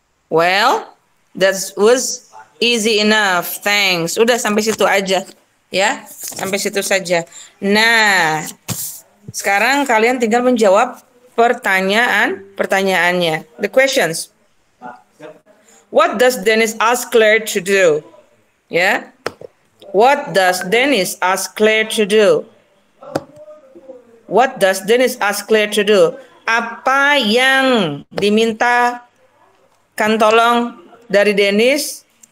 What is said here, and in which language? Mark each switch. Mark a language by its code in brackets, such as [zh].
[en] Well, that was easy enough. [id] Thanks. Udah sampai situ aja. Ya, sampai situ saja. Nah, sekarang kalian tinggal menjawab pertanyaannya. [en] The questions. What does Dennis ask Claire to do? Ya. What does Dennis ask Claire to do? What does Dennis ask Claire to do? [id] Apa yang dimintakan tolong dari Dennis?